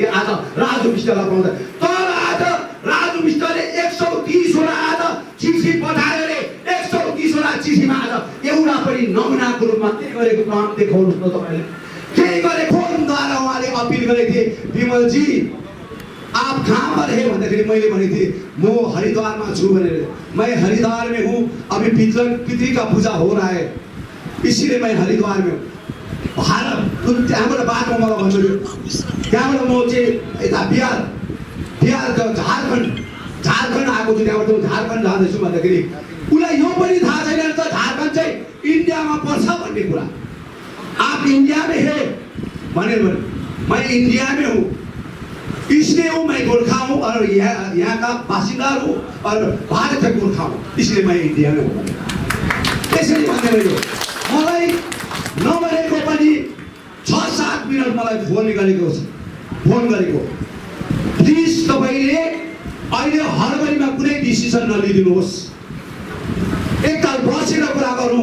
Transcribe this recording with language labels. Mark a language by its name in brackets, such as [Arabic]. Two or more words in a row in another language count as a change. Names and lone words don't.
[Nepali] आज राजु विष्टलाई पाउँदा तर आज राजु विष्टले 130 वटा आज चिठी पठायो रे। 130 वटा चिठीमा आज एउटा पनि नमुनाको रूपमा के गरेको काम देखाउनुस् न तपाईले। के गरे फोनद्वारा उहाँले अपिल गरेको थिए, विमलजी [Hindi] आप कहाँ पर है [Nepali] भन्दाखेरि मैले भनेको थिएँ म हरिद्वारमा छु भनेर। [Hindi] मैं हरिद्वार में हूँ, अभी पितृ का पूजा हो रहा है, इसीलिए मैं हरिद्वार में हूँ। [Nepali] त्यहाँबाट बाटोमा मलाई भन्नु त्यहाँबाट म चाहिँ यता बिहार झारखण्ड आएको छु, त्यहाँबाट झारखण्ड जाँदैछु भन्दाखेरि उसलाई यो पनि थाहा छैन त झारखण्ड चाहिँ इन्डियामा पर्छ भन्ने कुरा। [Hindi] आप इंडिया में है [Nepali] भनेर भने [Hindi] मैं इंडिया में हूँ, इसलिए हूँ मैं गोरखा हूँ और यहाँ का बासिंदा हूँ और भारत का गोरखा हूँ, इसलिए मैं इंडिया में हूँ। [Nepali] त्यसरी भन्ने मैले मलाई नभनेको पनि 6-7 मिनट मलाई फोन गरेको प्लिज तपाईले अहिले हडबडीमा कुनै डिसिसन नलिदिनुहोस्, एकताल बसेर कुरा गरौँ।